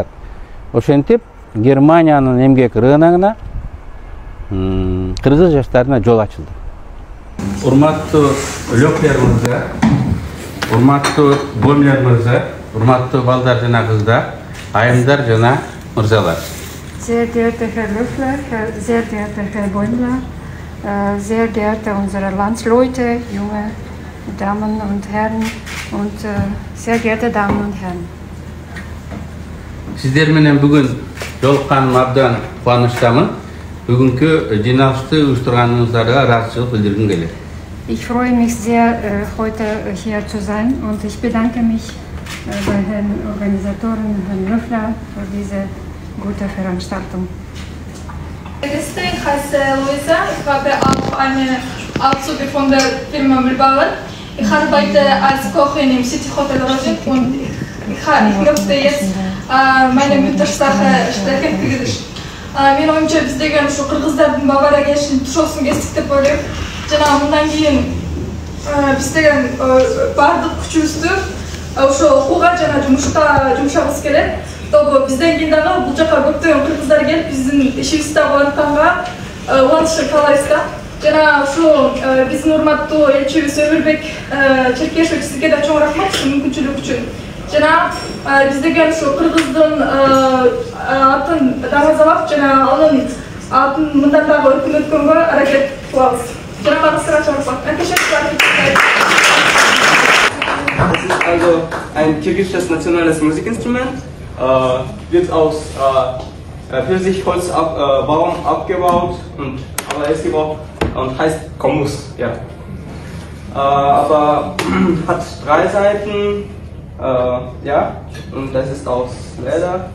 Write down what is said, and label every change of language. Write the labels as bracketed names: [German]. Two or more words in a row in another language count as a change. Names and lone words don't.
[Kyrgyz] Ошентип Германиянын эмгек рыногуна кыргыз жаштарына жол ачылды. Урматтуу Лёклер мырза, урматтуу Бомлер мырза, урматтуу балдар жана кыздар, айымдар жана мырзалар. [German] Sehr geehrter Herr Löffler, sehr geehrter Herr Bäumler, sehr geehrte unsere Landsleute, junge Damen und Herren und sehr geehrte Damen und Herren. [Kyrgyz] Sizler менен бүгүн жолукканыма абдан кубанычтамын. Бүгүнкү жыйналышты уюштурганыңыздарга ыраазычылык билдиргим келет. [German] Ich freue mich sehr, heute hier zu sein und ich bedanke mich bei Herrn Organisatoren, Herrn Löffler, für diese gute Veranstaltung. Ich heiße Luisa, ich habe auch eine Auszüge von der Firma Müllbauer. Ich arbeite als Kochin im City Hotel Rosin und ich möchte jetzt meine Muttersprache stärken. [Kyrgyz] Мен оюмча биз деген ушу кыргыздардын Баварияга келишин тушоосун кестик деп ойлойм. Жана мындан кийин биз деген баардык күчүбүздү ошо окууга жана жумушка жумшагыбыз келет. Бизден кийин дагы бул жака көптөгөн кыргыздар келип биздин ишибизди улантканга улантышын каалайбыз да. Жана ушу биздин урматтуу элчибиз Өмүрбек Черкешев сизге да чоң рахмат ушул мүмкүнчүлүк үчүн. Жана биз деген ушу кыргыздын атын даңазалап жана анын атын мындан дагы өркүн өткөнгө аракет кылабыз. Жана багысыра чоңуртпак. [German] Es ist also ein kirgisisches nationales Musikinstrument, wird aus Pfirsichholzbaum abgebaut und gebaut und heißt Komus. Ja. Aber hat 3 Seiten, ja, und das ist aus Leder.